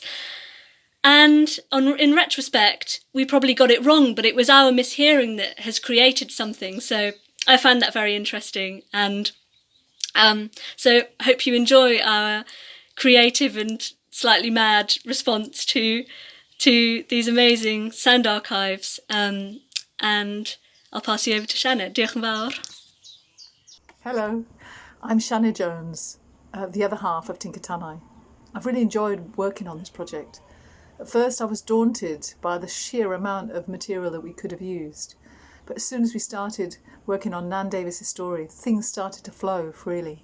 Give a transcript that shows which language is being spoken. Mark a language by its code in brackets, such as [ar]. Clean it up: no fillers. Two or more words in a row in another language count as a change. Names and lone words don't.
[en] And in retrospect, we probably got it wrong, but it was our mishearing that has created something. So I found that very interesting. And so I hope you enjoy our creative and slightly mad response to these amazing sound archives. And I'll pass you over to Sianed. [cy] Diolch yn fawr. [en] Hello, I'm Glenys James, the other half of Tinc y Tannau. I've really enjoyed working on this project. At first I was daunted by the sheer amount of material that we could have used, but as soon as we started working on Nan Davis's story, things started to flow freely.